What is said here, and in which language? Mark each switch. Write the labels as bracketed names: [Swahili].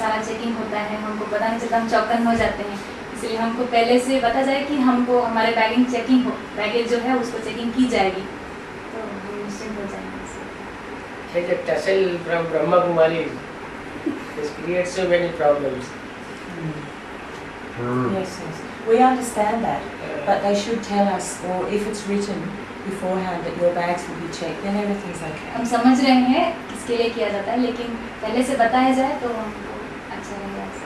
[Hindi] सारा चेकिंग होता है, हमको पता नहीं चलता, हम चौकन हो जाते हैं, इसलिए हमको पहले से पता जाए कि हमको हमारे बैगेज जो है उसको चेकिंग की जाएगी, तो हम निश्चिंत हो जाएंगे। [English] It's a tussle from Brahma Kumari. This creates so many problems. Yes, yes. We understand that, but they should tell us, or if it's written beforehand that your bags will be checked, then everything's okay. [Hindi] हम समझ रहे हैं किसके लिए किया जाता है, लेकिन पहले से बताया जाए तो हमको अच्छा रहेगा।